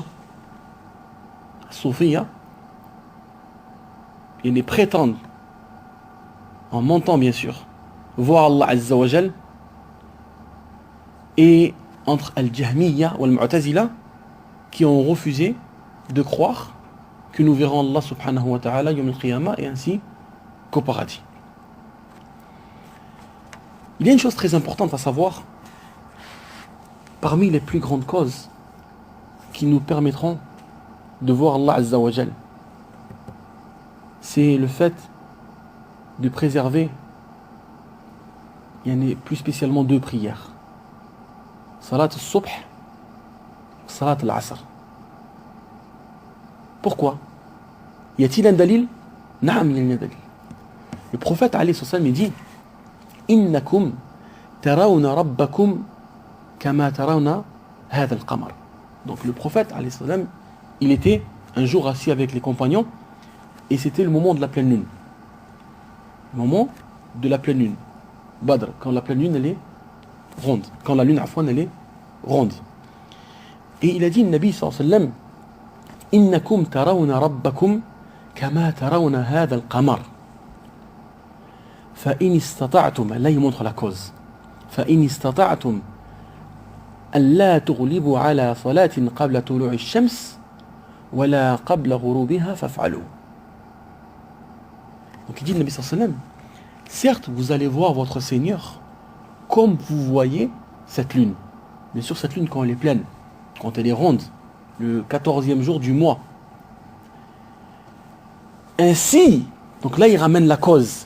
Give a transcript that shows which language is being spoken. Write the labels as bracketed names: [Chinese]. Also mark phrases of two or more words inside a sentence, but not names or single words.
[French] As-Soufiyya, ils les prétendent, en mentant bien sûr, voir [Arabic] الله عز وجل, [French] et entre al-Jahmiyya ou al-Mu'tazila, qui ont refusé de croire que nous verrons [Arabic] الله سبحانه وتعالى يوم القيامة [French] et ainsi qu'au paradis. Il y a une chose très importante à savoir. Parmi les plus grandes causes qui nous permettront de voir [Arabic] الله عز وجل, [French] c'est le fait de préserver, il y en a plus spécialement deux prières, [Arabic] صلاة الصبح, صلاة العصر. [French] Pourquoi? Y a-t-il un dalil? Naam, il y a un dalil. Le prophète [Arabic] عليه السلام [French] il dit [Arabic] إنكم ترون ربكم كما ترون هذا القمر. [French] Donc le prophète [Arabic] عليه السلام, [French] il était un jour assis avec les compagnons et c'était le moment de la pleine lune. Le moment de la pleine lune. Badr, quand la pleine lune elle est ronde. Quand la lune afwan elle est ronde. Et il a dit, le [Arabic] النبي صلى الله عليه وسلم, إنكم ترون ربكم كما ترون هذا القمر. فإن استطعتم, [French] là il montre la cause. [Arabic] فإن استطعتم أن لا تغلبوا على صلاة قبل طلوع الشمس ولا قبل غروبها فافعلوا. [French] Donc il dit, le [Arabic] النبي صلى الله عليه وسلم, [French] certes vous allez voir votre Seigneur comme vous voyez cette lune. Bien sûr cette lune quand elle est pleine, quand elle est ronde, le 14e jour du mois. Ainsi, donc là il ramène la cause.